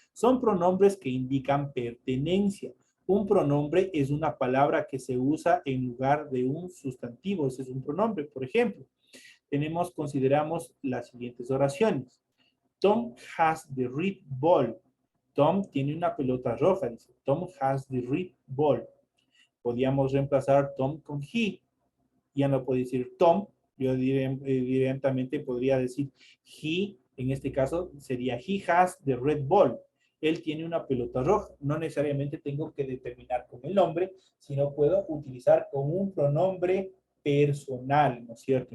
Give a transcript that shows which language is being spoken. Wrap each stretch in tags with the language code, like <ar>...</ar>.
<es>Son pronombres que indican pertenencia. Un pronombre es una palabra que se usa en lugar de un sustantivo. Ese es un pronombre. Por ejemplo, consideramos las siguientes oraciones.</es> <en>Tom has the red ball.</en> <es>Tom tiene una pelota roja. Dice,</es> <en>Tom has the red ball.</en> <es>Podíamos reemplazar Tom con he. Ya no puedo decir Tom, yo directamente podría decir he, en este caso sería</es> <en>he has the red ball.</en> <es>Él tiene una pelota roja. No necesariamente tengo que determinar con el nombre, sino puedo utilizar con un pronombre personal, ¿no es cierto?</es>